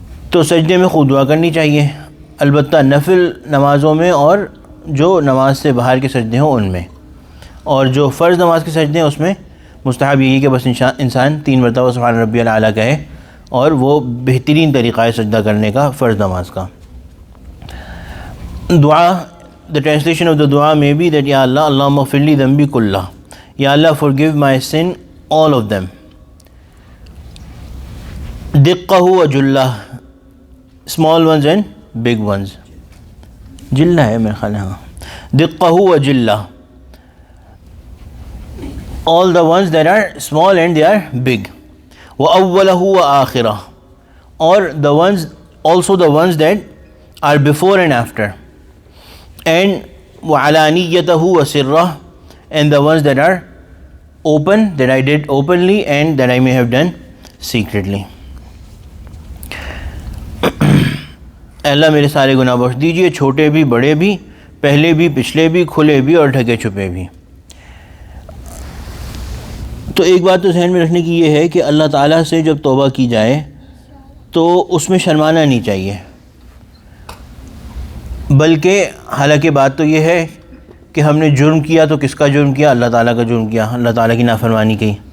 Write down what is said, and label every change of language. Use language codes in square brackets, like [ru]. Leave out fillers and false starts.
[ur] تو سجدے میں خوب دعا کرنی چاہیے، البتہ نفل نمازوں میں اور جو نماز سے باہر کے سجدے ہوں ان میں، اور جو فرض نماز کے سجدے ہیں اس میں مستحب یہی کہ بس انسان 3 مرتبہ [ar] سبحان ربی الاعلیٰ [ur] کہے، اور وہ بہترین طریقہ ہے سجدہ کرنے کا فرض نماز کا. [en] دعا, the translation of the dua may be that Ya Allah, Allahumma [ar] اغفر لی ذنبی کلہ، [en] Ya Allah, forgive my sin, all of them. [ar] دقہ و جلہ، [en] small ones and big ones. [ur] جلہ ہے میرے خیال ہے، ہاں، [ar] دقہ و جلہ، [en] all the ones that are small and they are big. [ar] وَأَوَّلَهُ وَآخِرَهُ، [en] or the ones, also the ones that are before and after. And [ar] وَعَلَانِيَّتَهُ وَسِرَّهُ، [en] and the ones that are open, that I did openly and that I may have done secretly. [ur] اللہ میرے سارے گناہ بخش دیجئے، چھوٹے بھی بڑے بھی، پہلے بھی پچھلے بھی، کھلے بھی اور ڈھکے چھپے بھی. تو ایک بات تو ذہن میں رکھنے کی یہ ہے کہ اللہ تعالیٰ سے جب توبہ کی جائے تو اس میں شرمانا نہیں چاہیے، بلکہ حالانکہ بات تو یہ ہے کہ ہم نے جرم کیا تو کس کا جرم کیا؟ اللہ تعالیٰ کا جرم کیا، اللہ تعالیٰ کی نافرمانی کی.